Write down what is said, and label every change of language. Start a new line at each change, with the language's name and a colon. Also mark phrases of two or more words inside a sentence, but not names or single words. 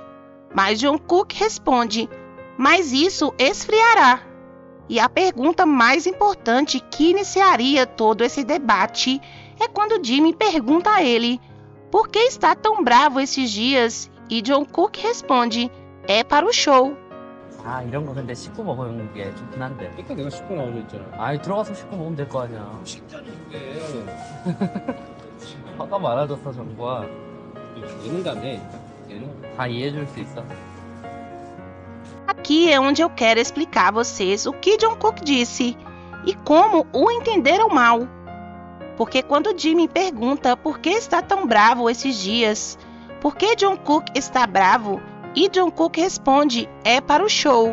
Portuguese: Mas Jungkook responde: "Mas isso esfriará." E a pergunta mais importante que iniciaria todo esse debate é quando Jimin pergunta a ele: "Por que está tão bravo esses dias?" E Jungkook responde: "É para o show."
Korean: 아 이런 거 근데 씻고 먹는 게 좋긴 한데. 그러니까 내가 씻고 나오려 했잖아. 아이 들어가서 씻고 먹으면 될 거 아니야. 식단이 왜? 화가 많아졌어 정부야. 얘는 가네. 얘는. 다 이해해줄 수 있어.
Portuguese: Aqui é onde eu quero explicar a vocês o que Jungkook disse e como o entenderam mal. Porque quando Jimin pergunta por que está tão bravo esses dias, por que Jungkook está bravo, e Jungkook responde: "É para o show."